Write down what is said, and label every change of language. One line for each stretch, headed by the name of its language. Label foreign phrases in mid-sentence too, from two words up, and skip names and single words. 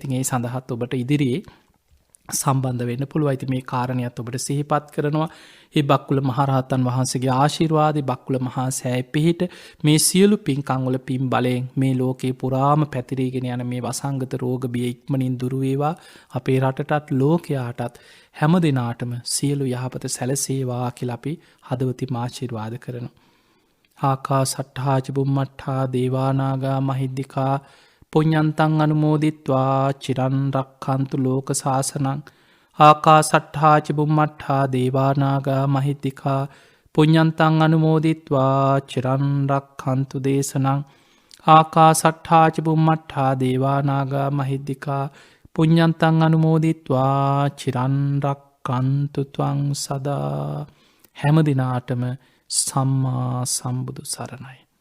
Sinhala: ඉතින් ඒ සඳහාත් ඔබට ඉදිරියේ සම්බන්ධ වෙන්න පුළුව ඇති මේ කාරණයක් ඔබට සිහිපත් කරනවා ඒ බක්කුල මහරහතන් වහන්සේගේ ආශිර්වාද බක්කුල මහා සෑයි පිහිට මේ සියලු පින්කංවල පින් බලයෙන් මේ ලෝකයේ පුරාම පැතිරීගෙන යන මේ වසංගත රෝග බිය ඉක්මනින් දුරුවේවා අපේ රටටත් ලෝකයාටත් හැම දෙනාටම සියලු යහපත සැලසේවා කියලා අපි හදවති ආශිර්වාද කරන.
Pali: ආකා සට්හාච බුම්මට්හා දේවානාගා මහිද්දිකා පුඤ්ඤන්තං අනුමෝදිත්වා චිරන් රක්ඛන්තු ලෝක සාසනං ආකා සට්හාච බුම්මට්හා දේවානාගා මහිද්దికා පුඤ්ඤන්තං අනුමෝදිත්වා චිරන් රක්ඛන්තු දේශනං ආකා සට්හාච බුම්මට්හා දේවානාගා මහිද්దికා පුඤ්ඤන්තං අනුමෝදිත්වා චිරන් රක්ඛන්තු ත්වං සදා.
Sinhala: හැම දිනාටම සම්මා සම්බුදු සරණයි.